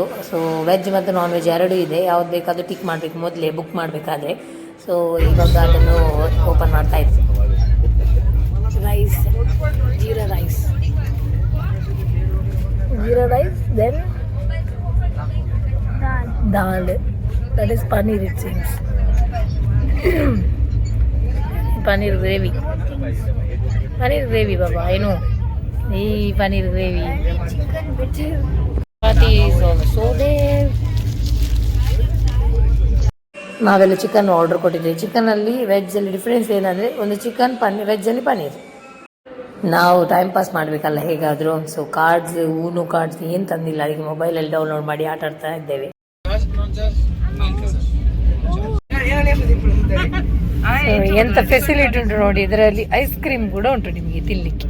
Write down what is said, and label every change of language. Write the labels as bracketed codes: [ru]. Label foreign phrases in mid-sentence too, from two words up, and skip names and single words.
[kn] ಸೊ ವೆಜ್ ಮತ್ತು [en] non veg [kn] ಎರಡೂ ಇದೆ, ಯಾವ್ದು ಬೇಕಾದರೂ ಟಿಕ್ ಮಾಡಬೇಕು, ಮೊದಲೇ ಬುಕ್ ಮಾಡಬೇಕಾದ್ರೆ. ಸೊ ಇವಾಗ ಅದನ್ನು ಓಪನ್ ಮಾಡ್ತಾ ಇದ್ದೆ. [en] rice, jeera rice, then dal, that is paneer it seems. paneer gravy [kn] ಬಾಬಾ, ಏನು ಈ [en] paneer gravy. Chapati is also there. [kn] ನಾವೆಲ್ಲ ಚಿಕನ್ ಆರ್ಡರ್ ಕೊಟ್ಟಿದ್ದೀವಿ. ಚಿಕನಲ್ಲಿ ವೆಜ್ಜಲ್ಲಿ ಡಿಫ್ರೆನ್ಸ್ ಏನಂದರೆ ಒಂದು [en] chicken paneer, [kn] ವೆಜ್ಜಲ್ಲಿ ಪನ್ನೀರ್. ನಾವು [en] time pass [kn] ಮಾಡಬೇಕಲ್ಲ ಹೇಗಾದರೂ. ಸೊ ಕಾರ್ಡ್ಸ್, ಊನು ಕಾರ್ಡ್ಸ್ ಏನು ತಂದಿಲ್ಲ, ಅದಕ್ಕೆ ಮೊಬೈಲಲ್ಲಿ ಡೌನ್ಲೋಡ್ ಮಾಡಿ ಆಟ ಆಡ್ತಾ ಇದ್ದೇವೆ. ಎಂತ ಫೆಸಿಲಿಟಿ ಉಂಟು ನೋಡಿ, ಇದರಲ್ಲಿ [en] ice cream [kn] ಕೂಡ ಉಂಟು ನಿಮಗೆ ತಿನ್ನಲಿಕ್ಕೆ.